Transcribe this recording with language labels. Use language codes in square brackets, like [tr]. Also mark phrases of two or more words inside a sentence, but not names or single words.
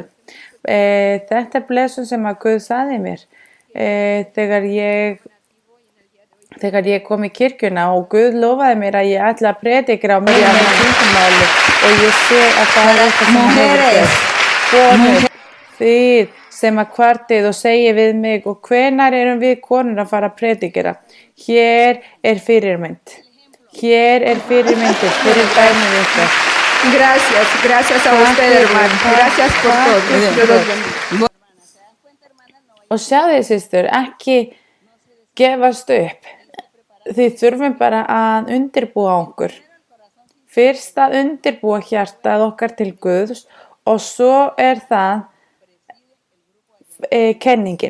[is] Þetta er blessun sem að Guð sagði mér þegar ég kom í kirkjuna, og Guð lofaði mér að ég ætla að predika á mjög tungumáli og ég sé að það er eitthvað sem hefur gerst. Konur, þið sem að kvartið og segið við mig, og hvenær erum við konur að fara að predikera? Hér er fyrirmynd. Hér er fyrirmyndir fyrir dæmið ykkar. [es] Gracias a usted, hermano. Gracias por todo. [is] Og sjáðu, systur, ekki gefast upp. Þið þurfum bara að undirbúa okkur. Fyrst að undirbúa hjartað okkar til Guðs og svo er það kenningin.